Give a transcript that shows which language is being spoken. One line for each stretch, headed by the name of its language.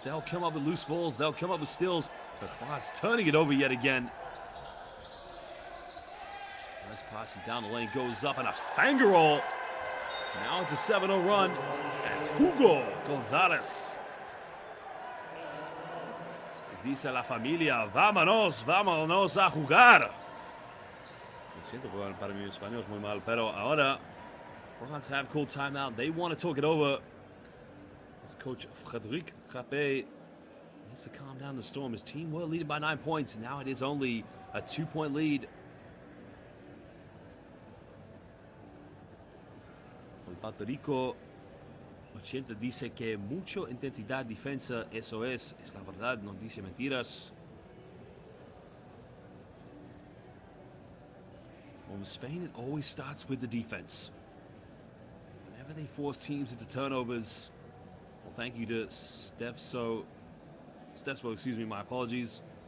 English: They'll come up with loose balls. They'll come up with steals. But France turning it over yet again. Nice passing down the lane, goes up, and a finger roll. Now it's a 7-0 run as Hugo Gonzalez.
Spanish: Dice la familia, vámonos, vámonos a jugar. Lo siento, para mi español es muy mal, pero ahora
English: France have called timeout. They want to talk it over. As coach Frédéric Frappé needs to calm down the storm. His team were leading by 9 points. Now it is only a 2-point lead.
Spanish: El Puerto Rico 80 dice que mucho intensidad defensa, eso es la verdad, no dice mentiras.
English: Well, in Spain, it always starts with the defense. Whenever they force teams into turnovers, well, thank you to Stefso, excuse me, my apologies.